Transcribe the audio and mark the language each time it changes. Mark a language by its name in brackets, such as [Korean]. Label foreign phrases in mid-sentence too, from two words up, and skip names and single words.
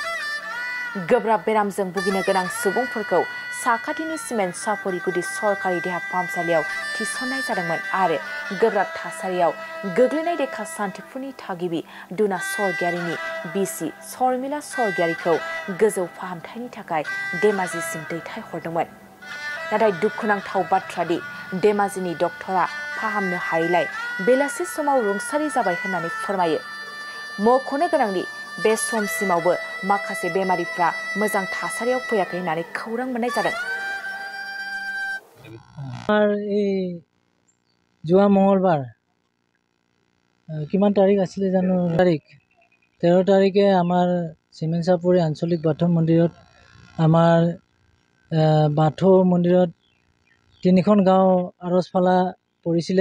[Bodo] गोब्राब बेरामजों भुगिनो गोनां सुबुंफोरखौ साखाथिनि सिमेन्ट सापरि गुदि सरकारि देहा फाहामसालियाव थिसननाय जादोंमोन आरो गोब्राब थासारियाव गोग्लैनाय डेका सान्थिपुरनि थागिबि दुना स्वर्गियारीनि बिसि शर्मिला स्वर्गियारीखौ गोजौ फाहामथायनि थाखाय धेमाजिसिम दैथायहरदोंमन। नाथाय दुखुनांथाव बाथ्रादि धेमाजिनि डक्टरा फाहामनो हायैलाय बेलासि समाव रुंसारि जाबाय होननानै फोरमायो। मख'नो गोनांदि बे समसिमावबो माखासे बेमारिफ्रा मोजां थासारियाव फैयाखै होननानै खौरां मोननाय जादों। [Assamese] যোৱা মঙ্গলবাৰ কিমান তাৰিখ আছিলে জানো, 13 তাৰিখে আমাৰ চিমেণ্ট চাপৰি আঞ্চলিক বাথৌ মন্দিৰত আমাৰ বাথৌ মন্দিৰত 3খন গাঁও আৰজফালা পৰিছিলে।